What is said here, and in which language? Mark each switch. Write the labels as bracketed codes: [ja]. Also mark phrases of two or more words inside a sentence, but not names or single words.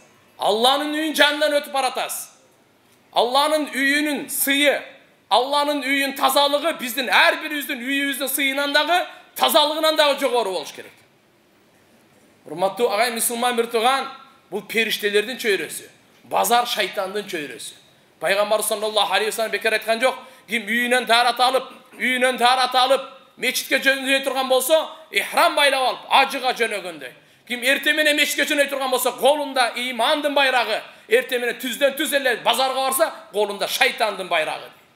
[ky] Алланын үйүн жанынан өтүп баратасыз. Алланын үйүнүн сыйы, Алланын үйүнүн тазалыгы биздин ар бирибиздин үйүбүздүн сыйынан дагы, тазалыгынан дагы жогору болуш керек. Урматтуу агай мусулман бир тууган, бул периштелердин чөйрөсү, базар шайтандын чөйрөсү. Пайгамбар [ar] صلى الله عليه وسلم [ky] бекер айткан жок, ким үйүнөн таарат алып, мечитке жөнөй турган болсо, ихрам байлап алып, ажыга жөнөгөндөй. Ким эрте менен мечитке жөнөй турган болсо, колунда имандын байрагы, эрте менен түздөн түз эле базарга барса, колунда шайтандын байрагы.